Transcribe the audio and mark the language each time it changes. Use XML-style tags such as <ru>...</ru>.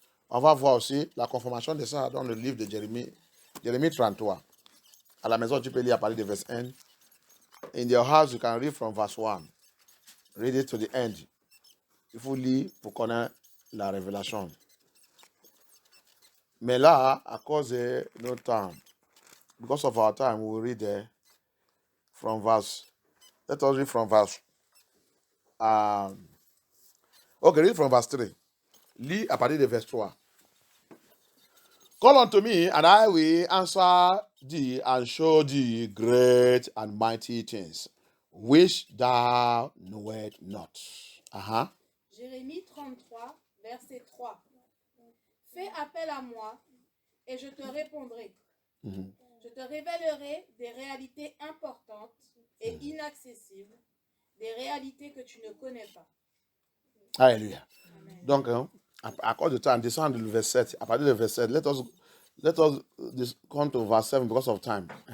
<fr>On va voir aussi la confirmation de ça dans le livre de Jérémie. Jérémie 33. À la maison, tu peux lire à partir de verset 1.</fr> <en>In your house, you can read from verse 1. Read it to the end.</en> <fr>Il faut lire pour connaître la révélation. Mais là, à cause de notre temps,</fr> <en>because of our time, we will read there from verse. Let us read from verse. Okay, read from verse 3.</en> <fr>Lis à partir de verse 3.</fr> <en>Call unto me, and I will answer thee and show thee great and mighty things, which thou knowest not.</en> <fr>Jérémie 33, verset 3. Fais appel à moi, et je te répondrai. Je te révélerai des réalités importantes et inaccessibles, des réalités que tu ne connais pas. Alléluia. Donc, à cause de temps, descend le verset 7. À partir du verset 7,</fr> <en>let us come to verse 7 because of time.</en>